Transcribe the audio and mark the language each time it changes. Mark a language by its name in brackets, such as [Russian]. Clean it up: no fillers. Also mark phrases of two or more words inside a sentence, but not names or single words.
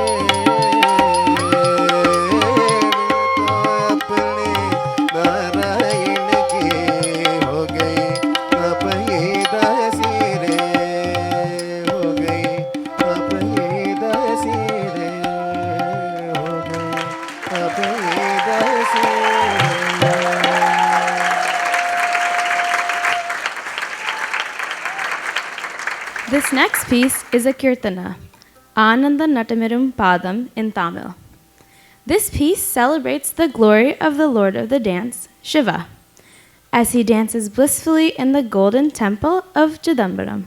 [Hindi] अपने नारायण की हो गई अपनी दासी रे, हो गई अपनी दासी रे, हो गई अपनी दासी रे। [English] This next piece is a kirtana, Ananda Natamirum Padam in Tamil. This piece celebrates the glory of the Lord of the dance, Shiva, as he dances blissfully in the golden temple of Chidambaram.